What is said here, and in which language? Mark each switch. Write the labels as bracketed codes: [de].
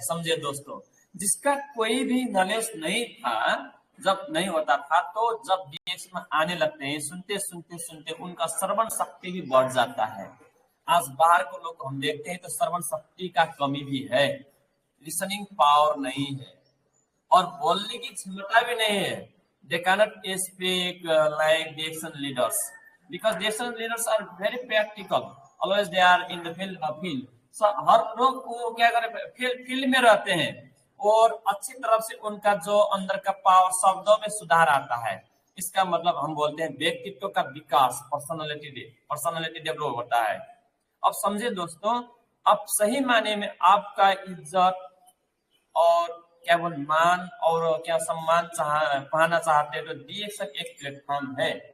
[hi] समझे दोस्तों, जिसका कोई भी नॉलेज नहीं था, जब नहीं होता था, तो जब डीएक्स में आने लगते हैं, सुनते सुनते सुनते उनका श्रवण शक्ति भी बढ़ जाता है। आज बाहर को लोग हम देखते हैं तो श्रवण शक्ति का कमी भी है, लिसनिंग पावर नहीं है और बोलने की क्षमता भी नहीं है। [en] They cannot speak like Dixon leaders because Dixon leaders are very practical. Always they are in the field. [hi] So हर लोग वो क्या करे, फील्ड में रहते हैं और अच्छी तरफ से उनका जो अंदर का पावर, शब्दों में सुधार आता है। इसका मतलब हम बोलते हैं व्यक्तित्व का विकास, पर्सनालिटी डेवलप होता है। अब समझे दोस्तों, अब सही माने में आपका इज्जत और क्या बोल मान और क्या सम्मान पाना चाहते हैं तो डीएक्सन एक प्लेटफॉर्म है।